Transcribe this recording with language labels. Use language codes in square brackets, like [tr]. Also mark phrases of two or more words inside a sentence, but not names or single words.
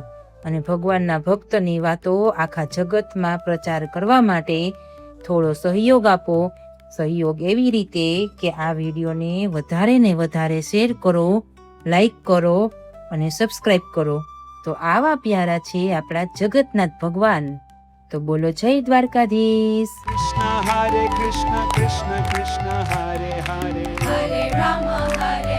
[gu] અને ભગવાનના ભક્તની વાતો આખા જગતમાં પ્રચાર કરવા માટે થોડો સહયોગ આપો. સહયોગ એવી રીતે કે આ વિડીયોને વધારે ને વધારે શેર કરો, લાઈક કરો અને સબસ્ક્રાઈબ કરો. તો આવા પ્યારા છે આપણા જગન્નાથ ભગવાન. તો બોલો જય દ્વારકાધીશ. [sa] कृष्ण हरे कृष्ण कृष्ण कृष्ण हरे हरे हरे राम, हरे